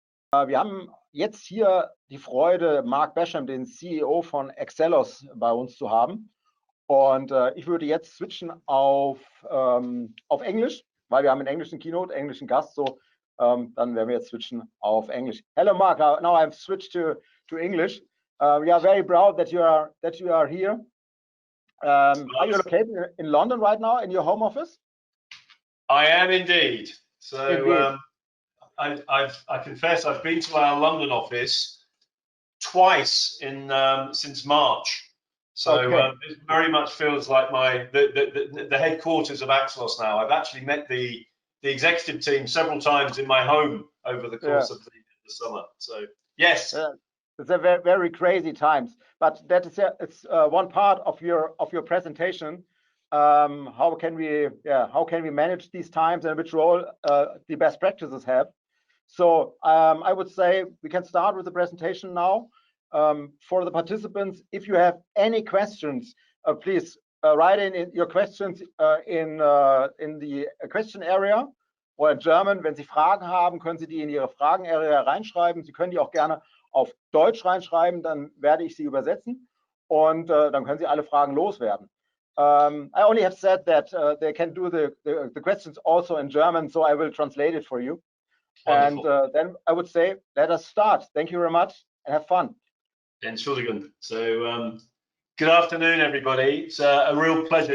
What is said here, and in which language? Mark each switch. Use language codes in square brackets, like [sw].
[de] Wir haben jetzt hier die Freude, Mark Basham, den CEO von Excelos, bei uns zu haben. Und ich würde jetzt switchen auf Englisch, weil wir haben einen englischen Keynote, englischen Gast. So, dann werden wir jetzt switchen auf Englisch. [en] Hello, Mark. Now I've switched to English. We are very proud that you are here. Are you located in London right now in your home office? I am indeed. So I confess I've been to our London office twice since March. So okay. It very much feels like the headquarters of Axelos now. I've actually met the executive team several times in my home over the course of the summer. So yes. It's a very, very crazy times, but that is it's one part of your presentation. How can we manage these times and which role the best practices have? So I would say we can start with the presentation now. For the participants, if you have any questions, please write in your questions in the question area [de] oder [en] in German. [de] Wenn Sie Fragen haben, können Sie die in Ihre Fragen-Area reinschreiben. Sie können die auch gerne auf Deutsch reinschreiben, dann werde ich sie übersetzen und dann können Sie alle Fragen loswerden. [en] I only have said that they can do the questions also in German, so I will translate it for you. Wonderful. And then I would say, let us start. Thank you very much and have fun. [de] Entschuldigung. [en] So good afternoon, everybody. It's a real pleasure.